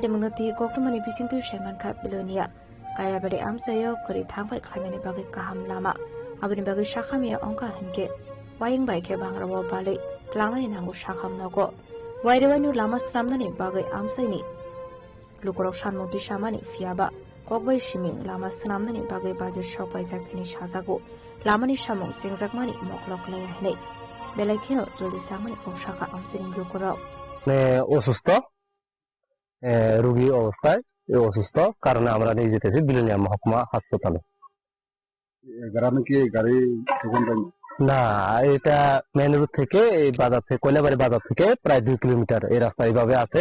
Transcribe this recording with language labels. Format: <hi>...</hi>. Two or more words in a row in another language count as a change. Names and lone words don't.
<trp>munoti koktumani bisingtu sheman kha bilonia kaya bade amsayo kuri thangbai khaimani bagi kaham lama abuni bagi shakhamiya ongka hinke Wayang baike bangrawo bali tlangani nangu shakham nago wairewanu lama sramnani bagai amsaini lukorok shanmoti shamani fiaba kokbai shiming lama sramnani bagai baje shopai jakini shajago lamani shamong jengjakmani moklok laya hne belaikino joli samani omshaka amsini lukorok</trp> <bn>অসুস্থ রোগী অবস্থায় অসুস্থ কারণে আমরা নিয়ে যেতেছি বিলোনিয়া মহকুমা হাসপাতালে। গ্রামে কি গাড়ি না, এটা</bn> <en>main road</en> <bn>থেকে এই বাজার থেকে কয়লাবাড়ি বাজার থেকে প্রায় 2 কিলোমিটার এই রাস্তা এইভাবে আছে।</bn>